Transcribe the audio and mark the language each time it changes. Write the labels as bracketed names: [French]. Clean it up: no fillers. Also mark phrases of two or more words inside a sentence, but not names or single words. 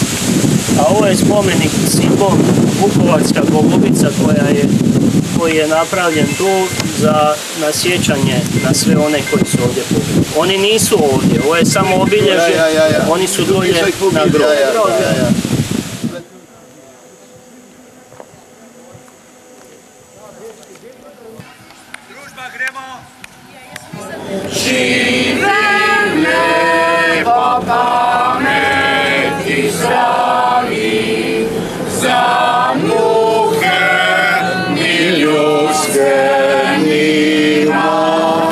[Croatian] A ovo je spomenik, simbol, Vukovarska golubica koji je napravljen tu na sjećanje na sve one koji su ovdje pobili. Oni nisu ovdje, ovo je samo obilježje, oni su dolje na grobu. Živem nebo pameti zdraví, za muche ni ljudske nima.